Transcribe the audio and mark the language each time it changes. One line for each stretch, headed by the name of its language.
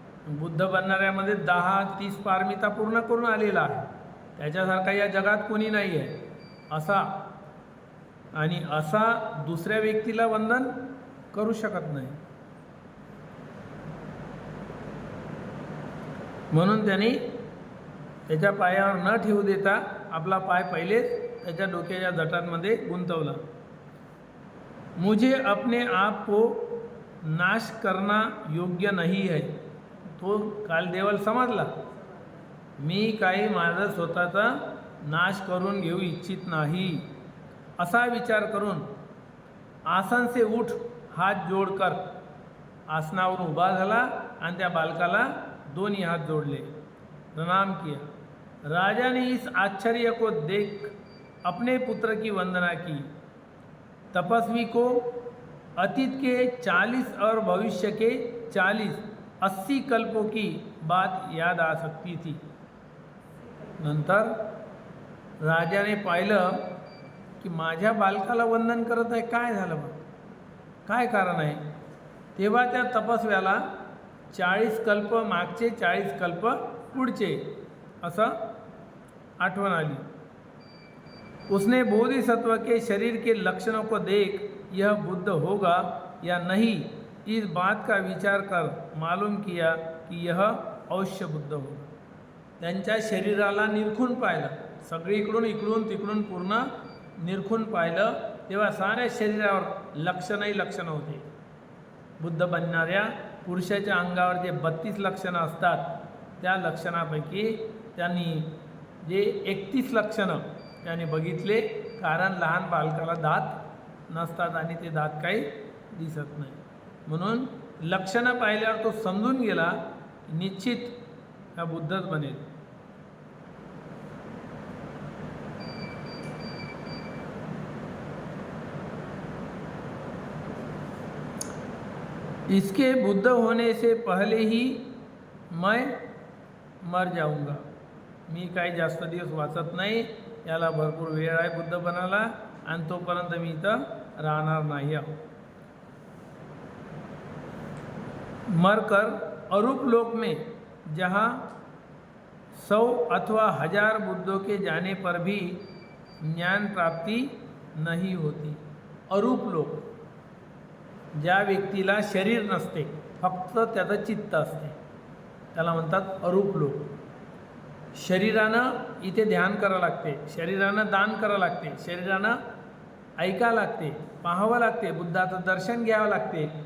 Marathi: बुद्ध बनणाऱ्यामध्ये 10-30 पारमिता पूर्ण करून आलेला आहे, त्याच्यासारखा या जगात कोणी नाही आहे असा, आणि असा दुसऱ्या व्यक्तीला वंदन करू शकत नाही। म्हणून त्यांनी त्याच्या पायावर न ठेवू देता आपला पाय पहिलेच त्याच्या डोक्याच्या जटांमध्ये गुंतवला।
Hindi: मुझे अपने आप को नाश करना योग्य नहीं है।
Marathi: तो कालदेवल समजला, मी काही माझं स्वतःचा नाश करून घेऊ इच्छित नाही असा विचार करून
Hindi: आसन से उठ हाथ जोड़कर
Marathi: आसनावर उभा झाला आणि त्या बालकाला दोन्ही हाथ जोड़ले,
Hindi: प्रणाम किया। राजा ने इस आश्चर्य को देख अपने पुत्र की वंदना की। तपस्वी को अतीत के 40 और भविष्य के 40-80 कल्पों की बात याद आ सकती थी।
Marathi: नंतर राजाने पाहिलं की माझ्या बालकाला वंदन करत आहे, काय झालं मग, काय कारण आहे। तेव्हा त्या तपस्व्याला 40 कल्प मागचे 40 कल्प पुढचे असं आठवण आली।
Hindi: उसने बोधिसत्व के शरीर के लक्षणों को देख यह बुद्ध होगा या नहीं इस बात का विचार कर मालूम किया कि यह अवश्य बुद्ध होगा।
Marathi: त्यांच्या शरीराला निरखून पाहिलं, सगळीकडून इकडून तिकडून पूर्ण निरखून पाहिलं, तेव्हा साऱ्या शरीरावर लक्षणही लक्षणं होते। बुद्ध बनणाऱ्या पुरुषाच्या अंगावर जे 32 लक्षणं असतात त्या लक्षणापैकी त्यांनी जे 31 लक्षणं त्याने बघितले, कारण लहान बालकाला दात नसतात आणि ते दात काही दिसत नाही, म्हणून लक्षणं पाहिल्यावर तो समजून गेला निश्चित हा बुद्धच बनेल।
Hindi: इसके बुद्ध होने से पहले ही मैं मर जाऊंगा.
Marathi: मी काही जास्त दिवस वाचत नाही, याला भरपूर वेळ आहे बुद्ध बनायला, आणि तोपर्यंत मी इथं राहणार नाही आहो.
Hindi: मरकर अरूप लोक में जहाँ 100 अथवा 1000 बुद्धों के जाने पर भी ज्ञान प्राप्ति नहीं होती.
Marathi: अरूप लोक, ज्या व्यक्तीला शरीर नसते, फक्त त्याचं चित्त असते, त्याला म्हणतात अरूप लोक. शरीरानं इथे ध्यान करावं लागते, शरीरानं दान करावं लागते, शरीरानं ऐकावं लागते, पाहावं लागते, बुद्धाचं दर्शन घ्यावं लागते.